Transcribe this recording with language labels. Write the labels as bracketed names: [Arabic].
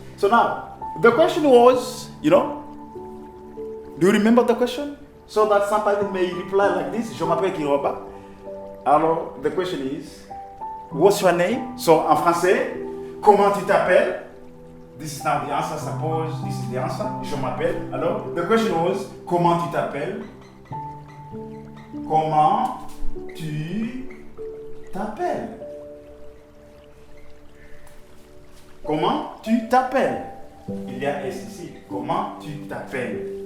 [English] So now, the question was, do you remember the question? So that somebody may reply like this, [French] je m'appelle Kiroba. Alors, [English] the question is, what's your name? [French] So, en français, comment tu t'appelles? [English] This is now the answer, suppose this is the answer. [French] Je m'appelle. Alors, [English] the question was, [French] comment tu t'appelles? Comment tu t'appelles? Comment tu t'appelles? Il y a S ici. Comment tu t'appelles?